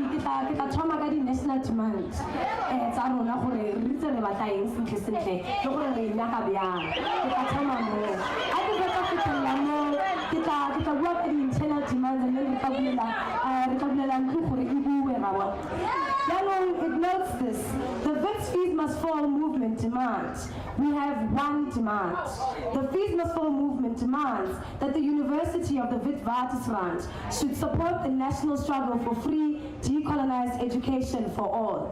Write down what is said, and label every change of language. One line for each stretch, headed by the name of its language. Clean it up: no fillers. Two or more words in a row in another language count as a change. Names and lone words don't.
Tswana: tla thoma ka di-
English: national demands
Tswana: tsa rona gore re itse re batla eng sentle-sentle le gore re nyaka bjang ke tla thoma moo a ke fetsa fitlhelela moo ke tla bua ka
English: di-internal demands and then
Tswana: re tla bulela ntlo gore e bue ra bona jaanong
English: it notes this the Wits fees must fall movement demands we have one demand the fees must fall movement demands that the University of the Witwatersrand should support the national struggle for free decolonized education for all.